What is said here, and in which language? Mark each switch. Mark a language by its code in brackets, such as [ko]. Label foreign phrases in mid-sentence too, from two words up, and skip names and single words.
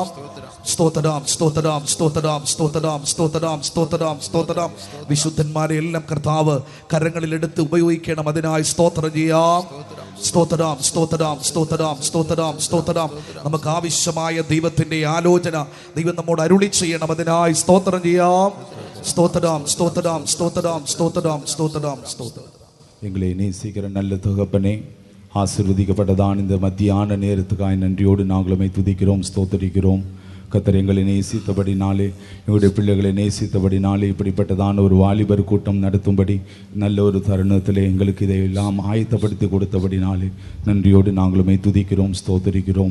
[ml] സ്തോത്രം, സ്തോത്രം, സ്തോത്രം, സ്തോത്രം, സ്തോത്രം, സ്തോത്രം, സ്തോത്രം. വിശുദ്ധന്മാരെ എല്ലാം കർത്താവ് കരങ്ങളിലെടുത്ത് ഉപയോഗിക്കണം, അതിനായി സ്തോത്രം ചെയ്യാം. സ്തോത്രം, സ്തോത്രം, സ്തോത്രം, സ്തോത്രം, സ്തോത്രം. നമുക്ക് ആവശ്യമായ ദൈവത്തിൻ്റെ ആലോചന ദൈവം നമ്മോട് അരുളി ചെയ്യണം, അതിനായി സ്തോത്രം ചെയ്യാം. [ta] ஸ்தோத்திரம், ஸ்தோத்திரம், ஸ்தோத்திரம், ஸ்தோத்திரம், ஸ்தோத்திரம், ஸ்தோத்திரம். எங்களை நேசிக்கிற நல்ல தகப்பனே, ஆசீர்வதிக்கப்பட்டதான் இந்த மத்தியான நேரத்துக்காய் நன்றியோடு நாங்களுமே துதிக்கிறோம், ஸ்தோத்திரிக்கிறோம். கர்த்தர் எங்களை நேசித்தபடினாலே, எங்களுடைய பிள்ளைகளை நேசித்தபடினாலே இப்படிப்பட்டதான ஒரு வாலிபர் கூட்டம் நடத்தும்படி நல்ல ஒரு தருணத்திலே எங்களுக்கு இதையெல்லாம் ஆயத்தப்படுத்தி கொடுத்தபடினாலே நன்றியோடு நாங்களுமே துதிக்கிறோம், ஸ்தோத்திரிக்கிறோம்.